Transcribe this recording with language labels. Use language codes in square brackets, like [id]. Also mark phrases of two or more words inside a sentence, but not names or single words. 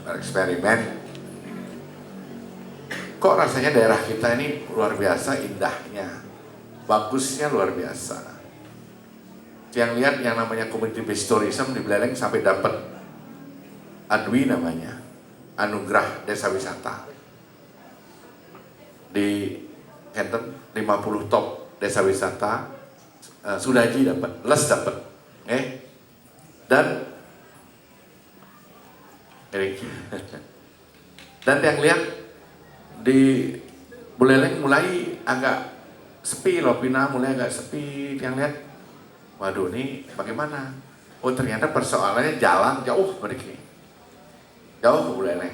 [id] Kok rasanya daerah kita ini luar biasa indahnya, bagusnya luar biasa. Yang lihat yang namanya [en] community based tourism [id] di Buleleng sampai dapat ADWI namanya, Anugerah Desa Wisata di Kenten 50 top desa wisata. Sudaji dapat, Les dapat, dan yang lihat di Buleleng mulai agak sepi loh, Pina mulai agak sepi. Yang lihat, waduh ini bagaimana? Oh ternyata persoalannya jalan jauh begini, jauh ke Buleleng.